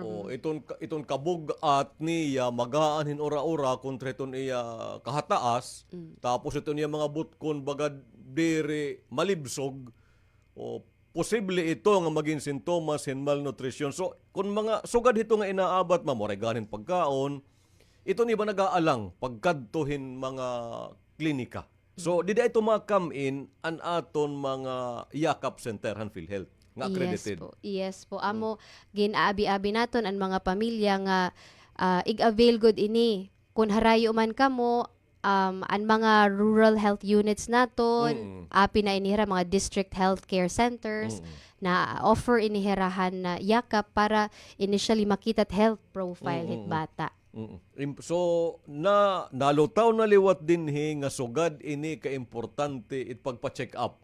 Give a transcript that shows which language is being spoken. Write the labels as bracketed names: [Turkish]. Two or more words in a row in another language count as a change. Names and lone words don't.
[Waray] Iton kabug at niya magaan hin ora-ora kontra iton iya kahataas, tapos iton iya mga butkon baga deri malibsog, posible ito nga maging sintomas hin malnutrition. So, kung mga sugad ito nga inaabat, mamoray ganin pagkaon, ito ni ba nag-aalang pagkadtohin mga klinika. So, dida ito come in an aton mga Yakap Center han PhilHealth nga accredited. Yes po. Amo ginaabi-abi naton ang mga pamilya nga ig-avail good ini. Kung harayo man kamo ang mga [English] rural health units [Waray] naton, api na inihira mga [English] district healthcare centers [Waray] na offer inihirahan na Yakap para initially makita [English] health profile [Waray] hit bata. So, nalutaw na liwat din nga sugad ini ka-importante it pagpa-check up.